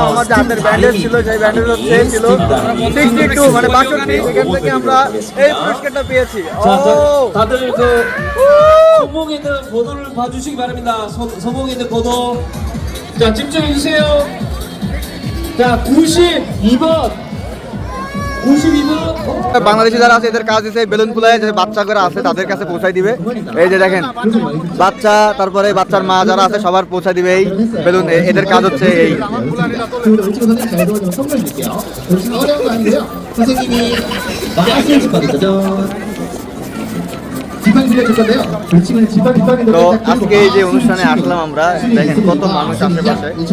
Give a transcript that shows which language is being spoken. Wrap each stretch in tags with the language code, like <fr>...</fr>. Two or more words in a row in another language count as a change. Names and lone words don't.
<bn>আমার যে হাতের ব্যান্ডেজ ছিল সেই ব্যান্ডেজ হচ্ছে ছিল 62 মানে 62। এখান থেকে আমরা এই পুরস্কারটা পেয়েছি।</bn> <ko>다들 그 손목에 있는 번호를 봐주시기 바랍니다. 손목에 있는 번호. 자, 집중해 주세요. 자, 92번. 92번.</ko> <bn>বাংলাদেশি যারা আছে এদের কাজ দিচ্ছে বেলুন ফুলায় যে বাচ্চা করে আছে তাদের কাছে পৌঁছায় দিবে। এই যে দেখেন বাচ্চা, তারপরে বাচ্চার মা যারা আছে সবার পৌঁছায় দিবে এই বেলুন। এদের কাজ হচ্ছে এই। তো আজকে এই যে অনুষ্ঠানে আসলাম আমরা, দেখেন কত মানুষ আশেপাশে।</bn>